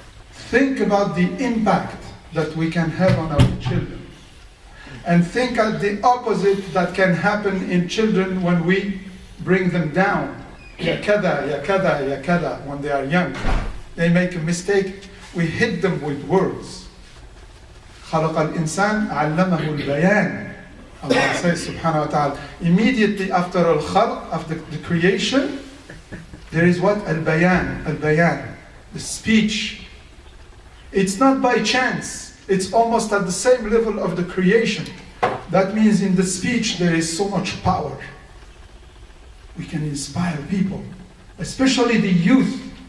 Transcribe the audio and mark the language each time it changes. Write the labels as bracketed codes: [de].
[en] think about the impact that we can have on our children. And think at the opposite that can happen in children when we bring them down. Ya kada, ya kada, ya kada, when they are young. They make a mistake, we hit them with words. [ar] خلق الإنسان علمه البيان. [en] Allah says subhanahu wa ta'ala, immediately after al-khalq, after the creation, there is what? Al-bayan, al-bayan, the speech. It's not by chance, it's almost at the same level of the creation. That means in the speech there is so much power. We can inspire people, especially the youth.